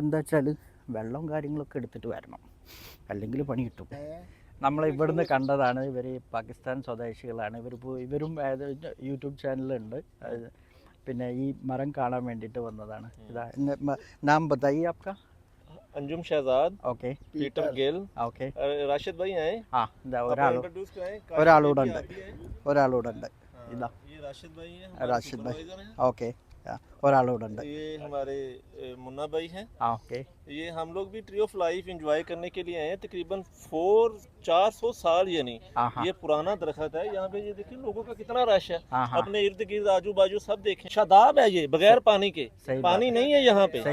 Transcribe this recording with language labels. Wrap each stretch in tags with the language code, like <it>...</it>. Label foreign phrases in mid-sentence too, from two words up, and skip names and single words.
<ml>എന്താ വെച്ചാൽ വെള്ളവും കാര്യങ്ങളൊക്കെ എടുത്തിട്ട് വരണം, അല്ലെങ്കിൽ പണി കിട്ടും. നമ്മൾ ഇവിടുന്ന് കണ്ടതാണ്. ഇവർ പാകിസ്ഥാൻ സ്വദേശികളാണ്. ഇവരും യൂട്യൂബ് ചാനലുണ്ട്. പിന്നെ ഈ മരം കാണാൻ വേണ്ടിയിട്ട് വന്നതാണ്.</ml> <hi>ഇതാ नाम बताई आपका? अंजुम शहजाद,</hi> <ml>ഓക്കെ,</ml> <hi>पीटर गिल,</hi> <ml>ഓക്കെ.</ml> <hi>राशिद भाई हैं।</hi> <ml>ആ ഇതാ</ml> <hi>इंट्रोड्यूस कराएं।</hi> <ml>ഒരാളൂടെ ഉണ്ട്. ഇതാ</ml> <hi>ये राशिद भाई हैं, राशिद भाई,</hi> <ml>ഓക്കെ. ഒരാളൂടെ ഉണ്ട്.</ml> <hi>ये हमारे मुन्ना भाई हैं।</hi> <ml>ഓക്കെ.</ml> <hi>ये हम लोग भी</hi> <en>tree of life enjoy</en> <hi>करने के लिए आए हैं। तकरीबन 400-400 साल यानी ये पुराना दरख्त है। यहाँ पे ये देखिए लोगों का कितना रश है। अपने इर्द गिर्द आजू बाजू सब देखें। शादाब है ये बगैर पानी के। पानी नहीं है यहाँ पे।</hi>